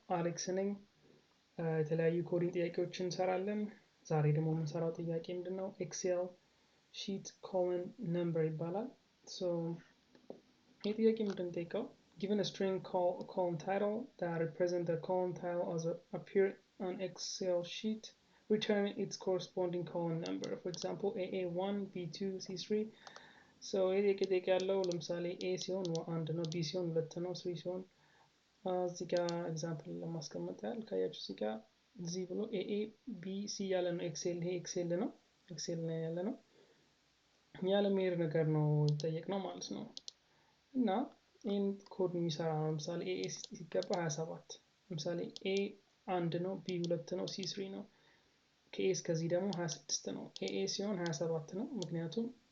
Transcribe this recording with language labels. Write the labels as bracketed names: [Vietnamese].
[Amharic] አሌክስ ነኝ። የተለያዩ ኮዲንግ ጥያቄዎችን እንሰራለን። ዛሬ ደግሞ የምንሰራው ጥያቄ ምንድነው? ኤክሴል ሺት ኮመን ነምበር ይባላል። ሶ ይህ ጥያቄ ምንድነው የሚጠይቀው? [English] Given a string column title that represents the column title as appear on Excel sheet, return its corresponding column number. For example, AA1, B2, C3. [Amharic] So ይህ ጥያቄ ያለው ለምሳሌ A ሲሆን 1 ነው፣ B ሲሆን 2 ነው፣ C ሲሆን እዚህ ጋር ኤግዛምፕል ለማስቀመጥ ያህል ካያችሁ እዚህ ጋር እዚህ ብሎ ኤኤ ቢ ሲ ያለ ነው። ኤክሴል ይሄ ኤክሴል ነው። ኤክሴል ላይ ያለ ነው። ያለ ሜር ነገር ነው የሚጠየቅነው ማለት ነው። እና ይሄን ኮድ የሚሰራ ነው። ለምሳሌ ኤኤ ሲገባ 27 ለምሳሌ ኤ 1 ነው፣ ቢ 2 ነው፣ ሲ 3 ነው። ከኤ እስከዚህ ደግሞ 26 ነው። ኤኤ ሲሆን 27 ነው፣ ምክንያቱም